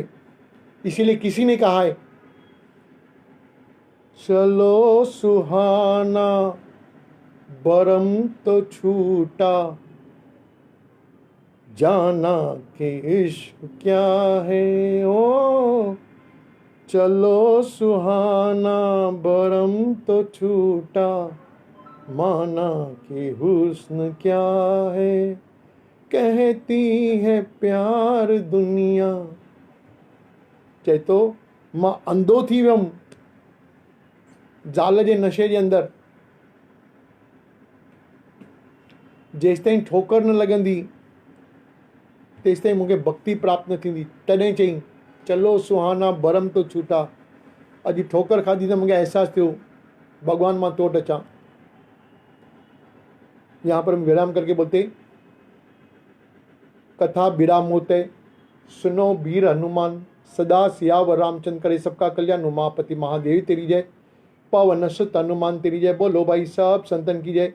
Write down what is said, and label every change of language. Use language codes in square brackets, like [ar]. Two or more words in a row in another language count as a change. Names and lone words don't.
[hi] इसीलिए किसी ने कहा है, चलो सुहाना बरम तो छूटा, जाना कि इश्क क्या है। ओ चलो सुहाना बरम तो छूटा, माना कि हुस्न क्या है। कहती है प्यार दुनिया, [sd] चए तो मां अंधो थी वियुमि ज़ाल जे नशे जे अंदरि। जेसि ताईं ठोकर न लॻंदी तेसि ताईं मूंखे भक्ति प्राप्त न थींदी। तॾहिं चई [hi] चलो सुहाना बरम तो छूटा। [sd] अॼु ठोकर खाधी त मूंखे अहसासु थियो भगवान मां तोट अचां। [hi] यहाँ पर हम विराम करके बोलते, कथा विराम होते, सुनो वीर हनुमान, सदा सियावर रामचंद्र करे सबका कल्याण। उमापति महादेव तेरी जय, पवन सुत हनुमान तेरी जय। बोलो भाई सब संतन की जय।